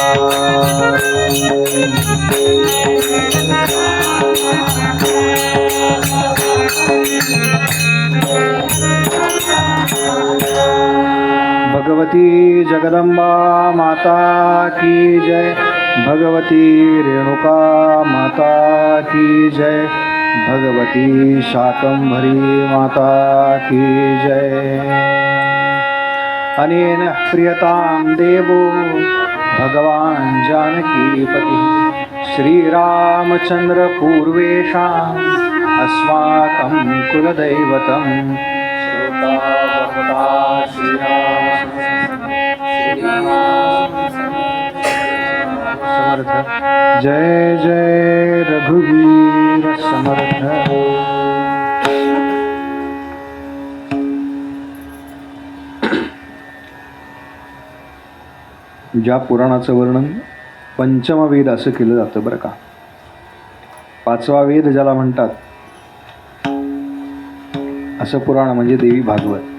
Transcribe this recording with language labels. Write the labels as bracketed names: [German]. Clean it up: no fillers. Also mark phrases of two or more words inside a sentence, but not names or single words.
[Hindi] भगवती जगदम्बा माता की जय भगवती रेणुका माता की जय भगवती शाकंभरी माता की जय [Sanskrit] अनेन प्रियतां देवो भगवान् जानकीपति श्रीरामचन्द्र पूर्वेषाम् अस्माकं कुलदैवतं श्रोता भगवता [Marathi] समर्थ जय जय रघुवीर समर्थ ज्या पुराणाचं वर्णन पंचम वेद असं केलं जातं बरं का. पाचवा वेद ज्याला म्हणतात असं पुराण म्हणजे देवी भागवत.